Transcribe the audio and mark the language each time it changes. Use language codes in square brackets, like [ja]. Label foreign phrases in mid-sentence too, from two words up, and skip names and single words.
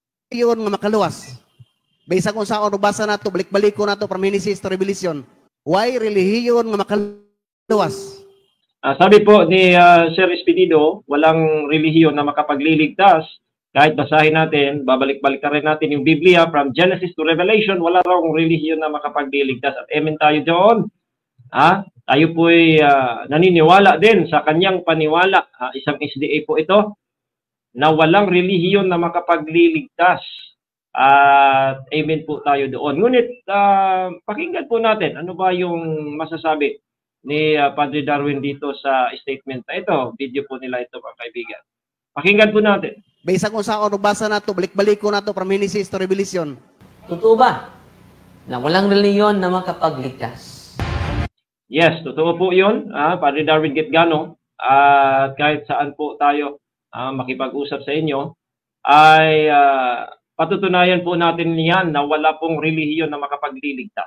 [ceb] relihiyon nga makaluwas. Baysa kung saan basa nato, balik-balik ko nato from Genesis to Revelation. Why relihiyon nga makaluwas? [tl] Sabi po ni Sir Espinido, walang relihiyon na makapagliligtas. Kahit basahin natin, babalik-balik na rin natin yung Biblia from Genesis to Revelation, wala raw relihiyon na makapagliligtas. At amen tayo doon. Tayo po'y naniniwala din sa kanyang paniwala. Isang SDA po ito, na walang relihiyon na makapagliligtas. At amen po tayo doon. Ngunit, pakinggan po natin, ano ba yung masasabi ni Padre Darwin dito sa statement na ito. Video po nila ito, mga kaibigan. Pakinggan po natin. [ceb] Baysa kung saan basa nato, balik-balik ko nato from Genesis to Revelation. [tl] Totoo ba na walang relihiyon na makapagligtas? Yes, totoo po yun, Padre Darwin Getgano. At kahit saan po tayo makipag-usap sa inyo, ay patutunayan po natin yan na wala pong relihiyon na makapagliligtas.